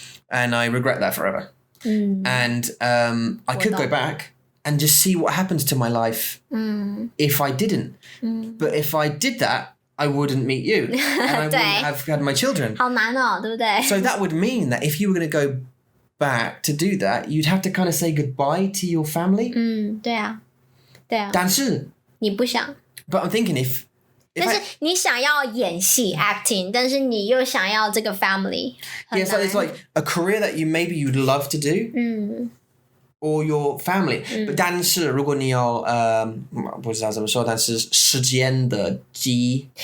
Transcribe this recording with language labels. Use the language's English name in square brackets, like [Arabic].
[English] And I regret that forever. And I could go back and just see what happens to my life if I didn't. But if I did that, I wouldn't meet you, and I wouldn't have had my children. [Chinese] 好难哦，对不对？ [English] So that would mean that if you were going to go back to do that, you'd have to kind of say goodbye to your family. [Chinese] 对啊。但是你不想。 [English] But I'm thinking if [Chinese] 但是你想要演戏 acting， 但是你又想要这个 family， [English] Yeah, so it's like a career that you'd love to do. Or your family. [Chinese] But 但是如果你有不知道怎么说，但是时间的机